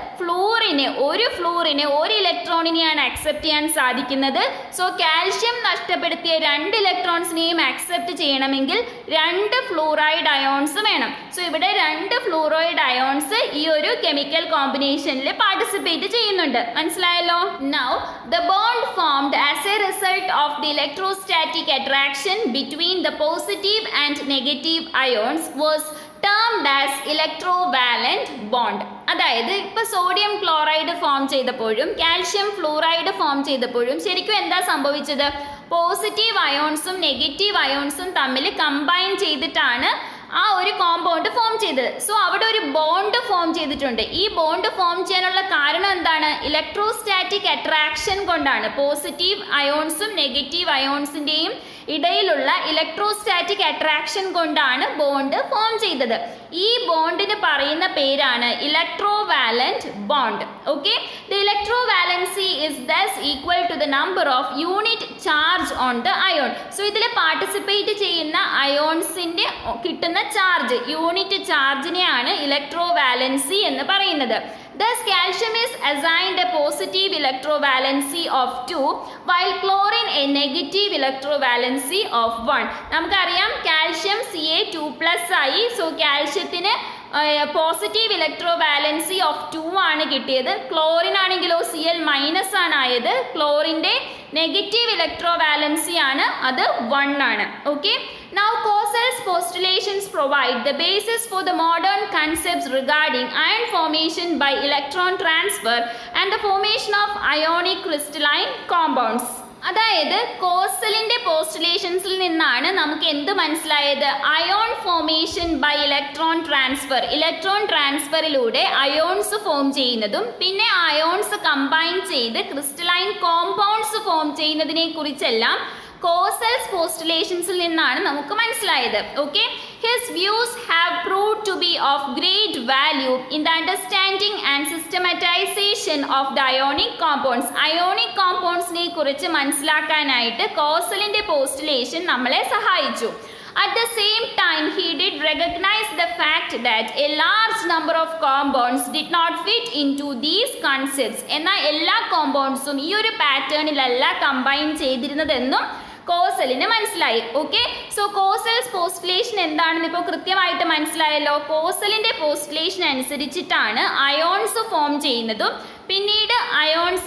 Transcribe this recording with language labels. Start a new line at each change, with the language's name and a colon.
Malayalam: ഫ്ലൂറിന് 1 ഇലക്ട്രോണിനെയാണ് accept ചെയ്യാൻ സാധിക്കുന്നത്. So calcium നഷ്ടപ്പെടുത്തിയ 2 ഇലക്ട്രോൺസിനെയും accept ചെയ്യണമെങ്കിൽ 2 ഫ്ലൂറൈഡ് അയോൺസ് വേണം. സോ ഇവിടെ 2 ഫ്ലൂറൈഡ് അയോൺസ് ഈ ഒരു കെമിക്കൽ കോമ്പിനേഷനിൽ പാർട്ടിസിപ്പേറ്റ് ചെയ്യുന്നുണ്ട്. മനസ്സിലായല്ലോ?
English: Now the bond formed as a result of the electrostatic attraction between the positive and negative ions was termed as electrovalent bond.
Malayalam: അതായത് ഇപ്പോൾ സോഡിയം ക്ലോറൈഡ് ഫോം ചെയ്തപ്പോഴും കാൽഷ്യം ഫ്ലൂറൈഡ് ഫോം ചെയ്തപ്പോഴും ശരിക്കും എന്താ സംഭവിച്ചത്? പോസിറ്റീവ് അയോൺസും നെഗറ്റീവ് അയോൺസും തമ്മിൽ കമ്പൈൻ ചെയ്തിട്ടാണ് ആ ഒരു കോമ്പൗണ്ട് ഫോം ചെയ്തത്. സോ അവിടെ ഒരു ബോണ്ട് ഫോം ചെയ്തിട്ടുണ്ട്. ഈ ബോണ്ട് ഫോം ചെയ്യാനുള്ള കാരണം എന്താണ്? ഇലക്ട്രോസ്റ്റാറ്റിക് അട്രാക്ഷൻ കൊണ്ടാണ്. പോസിറ്റീവ് അയോൺസും നെഗറ്റീവ് അയോൺസിൻ്റെയും ഇടയിലുള്ള ഇലക്ട്രോസ്റ്റാറ്റിക് അട്രാക്ഷൻ കൊണ്ടാണ് ബോണ്ട് ഫോം ചെയ്തത്. ഈ ബോണ്ടിന് പറയുന്ന പേരാണ് ഇലക്ട്രോവാലന്റ് bond.
English: Okay, the electrovalency is thus equal to the number of unit charge on the ion.
Malayalam: So ഇതിൽ പാർട്ടിസിപ്പേറ്റ് ചെയ്യുന്ന അയോൺസിൻ്റെ കിട്ടുന്ന ചാർജ്, യൂണിറ്റ് ചാർജിനെയാണ് ഇലക്ട്രോവാലൻസി എന്ന് പറയുന്നത്.
English: Thus, calcium is assigned a positive electrovalency of 2, while chlorine a negative electrovalency of 1.
Malayalam: നമുക്കറിയാം calcium Ca2+ ആയി. So കാൽഷ്യത്തിന് positive ഇലക്ട്രോവാലൻസി of 2 ആണ് കിട്ടിയത്. Chlorine ആണെങ്കിലോ Cl- ആണ് ആയത്. ക്ലോറിൻ്റെ നെഗറ്റീവ് ഇലക്ട്രോവാലൻസി ആണ്, അത് 1 ആണ്.
English: Okay, now Cosel's postulations provide the basis for the modern concepts regarding ion formation by electron transfer and the formation of ionic crystalline compounds.
Malayalam: അതായത് കോസലിൻ്റെ പോസ്റ്റുലേഷൻസിൽ നിന്നാണ് നമുക്ക് എന്ത് മനസ്സിലായത്? Ion formation by electron transfer. Electron ട്രാൻസ്ഫറിലൂടെ ions form ചെയ്യുന്നതും പിന്നെ ions combine ചെയ്ത് crystalline compounds form ചെയ്യുന്നതിനെ കുറിച്ചെല്ലാം കോസൽസ് പോസ്റ്റുലേഷൻസിൽ നിന്നാണ് നമുക്ക് മനസ്സിലായത്.
English: Okay, his views have proved to be of great value in the understanding and systematisation of the ionic compounds.
Malayalam: Ionic കോമ്പൗണ്ട്സിനെ കുറിച്ച് മനസ്സിലാക്കാനായിട്ട് കോസലിൻ്റെ പോസ്റ്റുലേഷൻ നമ്മളെ സഹായിച്ചു.
English: At the same time, he did recognize the fact that a large number of compounds did not fit into these concepts.
Malayalam: എന്നാൽ എല്ലാ കോമ്പൗണ്ട്സും ഈ ഒരു പാറ്റേണിലല്ല combine ചെയ്തിരുന്നതെന്നും കോസലിന് മനസ്സിലായി. Okay, so കോസൽസ് പോസ്റ്റുലേഷൻ എന്താണെന്ന് ഇപ്പോൾ കൃത്യമായിട്ട് മനസ്സിലായല്ലോ. കോസലിൻ്റെ പോസ്റ്റുലേഷൻ അനുസരിച്ചിട്ടാണ് അയോൺസ് ഫോം ചെയ്യുന്നതും പിന്നീട് അയോൺസ്